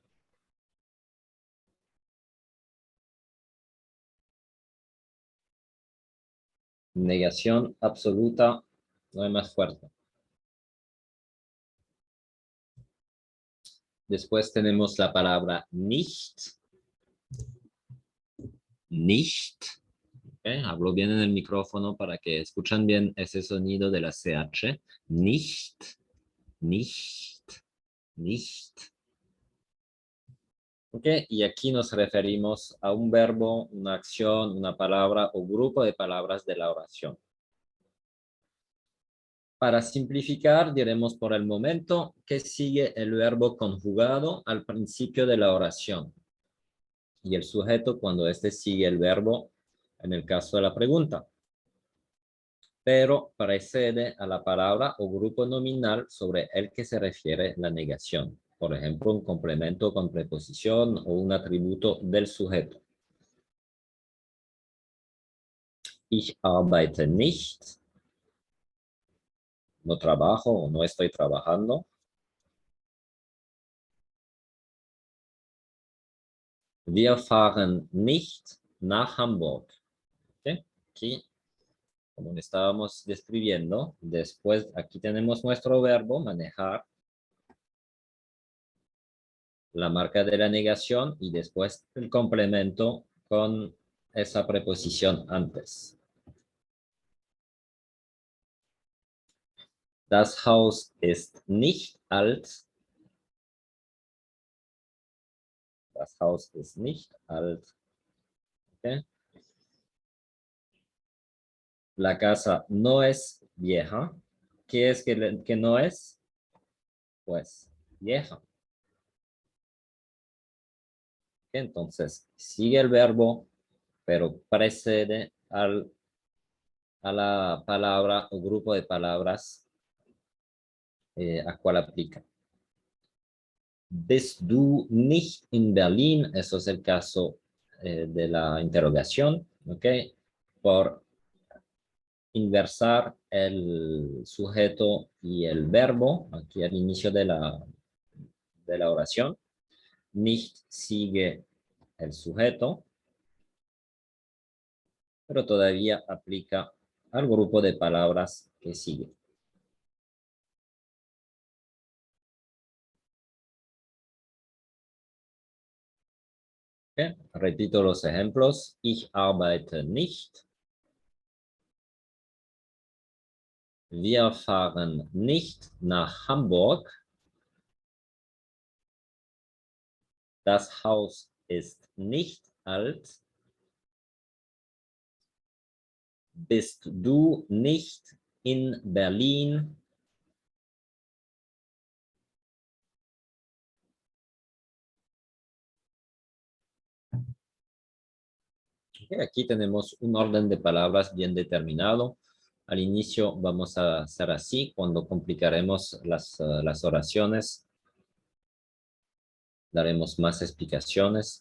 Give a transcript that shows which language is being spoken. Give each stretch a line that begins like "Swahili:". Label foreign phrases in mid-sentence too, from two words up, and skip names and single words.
Spanish: Negación absoluta, no hay más fuerte. Después tenemos la palabra nicht. Nicht. Okay, hablo bien en el micrófono para que escuchen bien ese sonido de la CH.
German: Nicht, nicht, nicht.
Spanish: ¿Ok? Y aquí nos referimos a un verbo, una acción, una palabra o grupo de palabras de la oración. Para simplificar, diremos por el momento que sigue el verbo conjugado al principio de la oración y el sujeto cuando éste sigue el verbo en el caso de la pregunta, pero precede a la palabra o grupo nominal sobre el que se refiere la negación. Por ejemplo, un complemento con preposición o un atributo del sujeto.
German: Ich arbeite nicht.
Spanish: No trabajo o no estoy trabajando.
German: Wir fahren nicht nach Hamburg.
Spanish: ¿Okay? Aquí, como le estábamos describiendo, después aquí tenemos nuestro verbo manejar, la marca de la negación y después el complemento con esa preposición antes.
German: Das Haus ist nicht alt. Das Haus ist nicht alt.
Spanish: ¿Okay? La casa no es vieja. ¿Qué es que no es? Pues vieja. Entonces, sigue el verbo, pero precede a la palabra o grupo de palabras a cual aplica.
German: Bist du nicht in Berlin?
Spanish: Eso es el caso de la interrogación, ¿ok? Por inversar el sujeto y el verbo aquí al inicio de la oración. Nicht sigue el sujeto, pero todavía aplica al grupo de palabras que sigue. ¿Okay? Repito los ejemplos.
German: Ich arbeite nicht. Wir fahren nicht nach Hamburg. Das Haus ist nicht alt. Bist du nicht in Berlin?
Spanish: Okay, aquí tenemos un orden de palabras bien determinado. Al inicio vamos a hacer así. Cuando complicaremos las oraciones, daremos más explicaciones.